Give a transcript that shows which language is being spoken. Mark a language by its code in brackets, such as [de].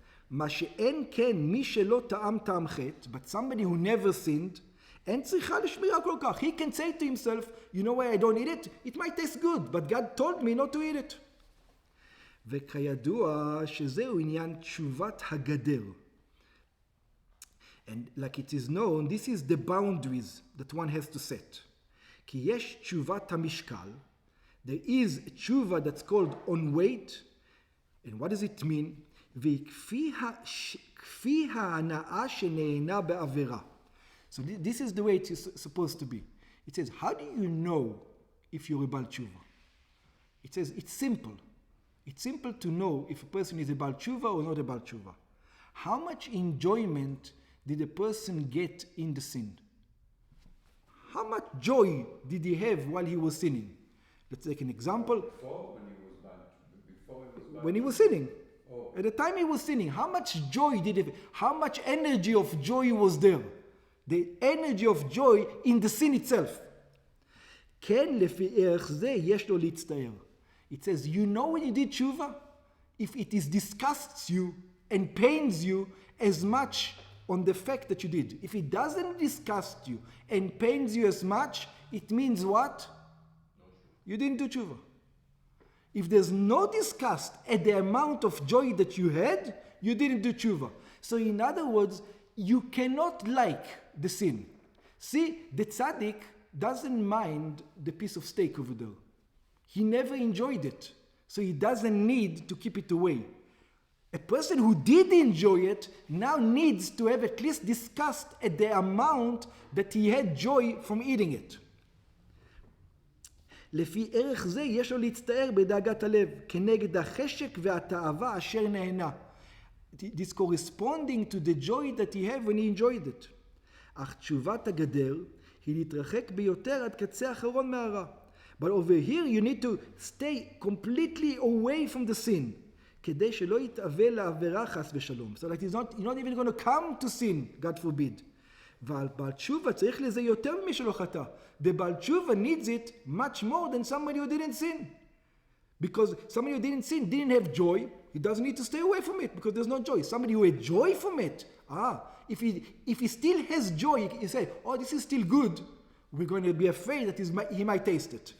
[he] מה שאין כן מי שלא טעם טעם חטא, [en] but somebody who never sinned, [he] אין צריכה לשמירה כל כך. [en] He can say to himself, you know why I don't eat it? It might taste good, but God told me not to eat it. [he] וכידוע שזהו עניין תשובת הגדר. [en] And like it is known, this is the boundaries that one has to set. [he] כי יש תשובת המשקל, [en] there is a תשובה that's called on weight, and what does it mean? [he] וכפי ההנאה שנהנה בעבירה. [en] So this is the way it is supposed to be. It says, how do you know if you're a Baal Tshuva? It says, it's simple. It's simple to know if a person is a Baal Tshuva or not a Baal Tshuva. How much enjoyment did a person get in the sin? How much joy did he have while he was sinning? Let's take an example. When he was sinning. Oh. At the time he was sinning, how much joy did he have? How much energy of joy was there? The energy of joy in the sin itself. [he] כן לפי ערך זה יש לו להצטער. [en] It says, you know when you did tshuva? If it disgusts you and pains you as much on the fact that you did. If it doesn't disgust you and pains you as much, it means what? You didn't do tshuva. If there's no disgust at the amount of joy that you had, you didn't do tshuva. So in other words, you cannot like the sin. See, the tzaddik doesn't mind the piece of steak over there. He never enjoyed it, so he doesn't need to keep it away. A person who did enjoy it now needs to have at least disgust at the amount that he had joy from eating it. [he] לפי ערך זה יש לו להצטער בדאגת הלב, כנגד החשק והתאווה אשר נהנה. [en] This corresponding to the joy that he had when he enjoyed it. [he] אך תשובת הגדר היא להתרחק ביותר עד קצה האחרון מהרע. [en] But over here you need to stay completely away from the sin, [he] כדי שלא יתאווה לעבירה חס ושלום. [en] So like you're not even going to come to sin, God forbid. [he] ועל בעל תשובה צריך לזה יותר ממי שלא חטא. [en] The בעל תשובה needs it much more than somebody who didn't sin. Because somebody who didn't sin didn't have joy, he doesn't need to stay away from it because there's no joy. Somebody who had joy from it, if he still has joy, he say, oh, this is still good, we're going to be afraid that he might taste it.